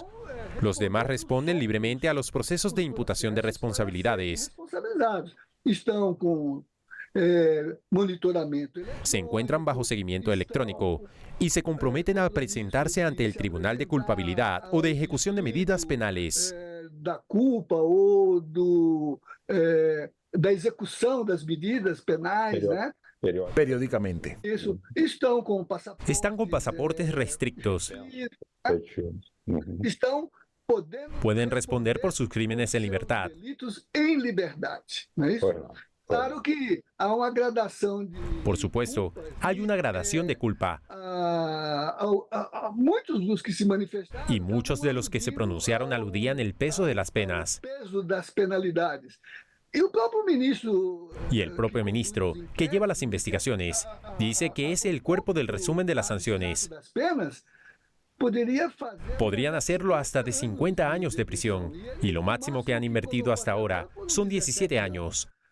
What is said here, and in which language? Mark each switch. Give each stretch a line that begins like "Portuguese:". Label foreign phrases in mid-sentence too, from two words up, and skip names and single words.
Spanish: Los demás responden libremente a los procesos de imputación de responsabilidades. Se encuentran bajo seguimiento electrónico y se comprometen a presentarse ante el Tribunal de Culpabilidad o de Ejecución de Medidas Penales.
Portuguese: Da culpa ou da execução das medidas penais, né?
Spanish: Periódicamente. Están con pasaportes restrictos. Pueden responder por sus crímenes en libertad.
Portuguese: Claro que há uma gradação de...
Spanish: Por supuesto, hay una gradación de culpa.
Portuguese: Muitos dos que se manifestaram,
Spanish: y muchos de los que se pronunciaron aludían el peso de las penas.
Portuguese: Peso das penalidades.
Spanish: Y el propio ministro, que lleva las investigaciones, dice que es el cuerpo del resumen de las sanciones. Podrían hacerlo hasta de 50 años de prisión, y lo máximo que han invertido hasta ahora son 17 años.